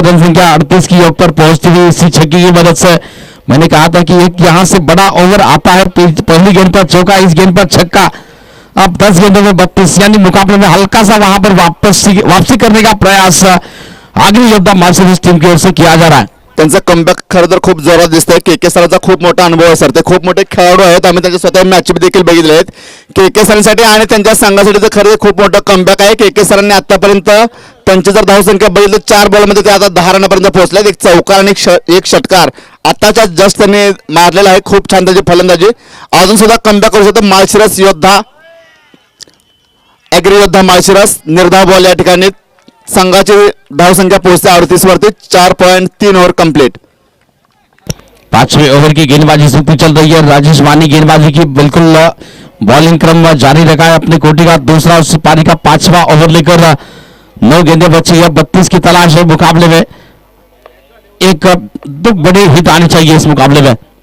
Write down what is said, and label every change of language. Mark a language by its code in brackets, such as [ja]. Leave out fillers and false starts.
[hi] Run संख्या 38 की ओर पर पहुंचती हुई इसी छक्के की मदद से। मैंने कहा था कि एक यहां से बड़ा ओवर आता है, पहली गेंद पर चौका, इस गेंद पर छक्का। अब 10 गेंदों में 32, यानी मुकाबले में हल्का सा वहां पर वापसी करने का प्रयास आगरी योद्धा मार्शल टीम की ओर से किया जा रहा है। [mr] त्यांचा कमबॅक खरं तर खूप जोरात दिसतंय. के सरांचा खूप मोठा अनुभव आहे सर. ते खूप मोठे खेळाडू आहेत. आम्ही त्यांच्या स्वतः मॅच देखील बघितले आहेत. के सरांसाठी आणि त्यांच्या संघासाठी तर खरं खूप मोठं कमबॅक आहे. के सरांनी आतापर्यंत त्यांची जर धावसंख्या बघितलं 4 बॉलमध्ये ते आता 10 रनापर्यंत पोहोचलेत. एक चौकार आणि एक षटकार आताच्या जस्ट त्यांनी मारलेला आहे. खूप छान त्याची फलंदाजी. अजून सुद्धा कमबॅक करू शकतो माळशिरस योद्धा, ॲग्री योद्धा माळशिरस. निर्धाव बॉल या ठिकाणी संघाची धावसंख्या पोहोचते 38 वरती. [en] 4.3 over complete. [hi] 5वें ओवर की गेंदबाजी सूखती चल रही है। राजेश वानी गेंदबाजी की बिल्कुल बॉलिंग क्रम जारी रखा है अपने कोटि का। दूसरा उस पारी का 5वां ओवर लेकर 9 गेंदें बची है। 32 की तलाश है मुकाबले में। एक 2 बड़े हिट आने चाहिए इस मुकाबले में।